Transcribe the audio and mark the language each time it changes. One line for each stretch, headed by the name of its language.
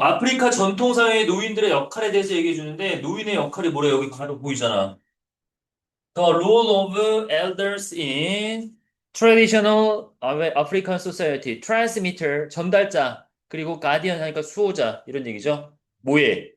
Korean: 아프리카 전통사회의 노인들의 역할에 대해서 얘기해 주는데, 노인의 역할이 뭐래? 여기 바로 보이잖아.
English: The role of elders in traditional African society.
Korean: transmitter, 전달자, 그리고 guardian 하니까 수호자, 이런 얘기죠. 뭐에?